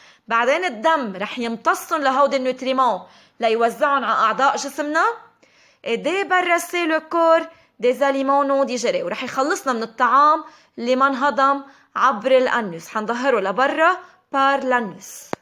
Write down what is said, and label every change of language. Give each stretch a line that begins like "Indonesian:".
Arabic: بعدين الدم رح يمتصهم لهود النوتريمون ليوزعهم على أعضاء جسمنا.
French: et débarrasser le corps des aliments non digérés.
Arabic: ورح يخلصنا من الطعام اللي ما انهضم عبر الأنوس. حنظهره لبرا
French: par l'anus.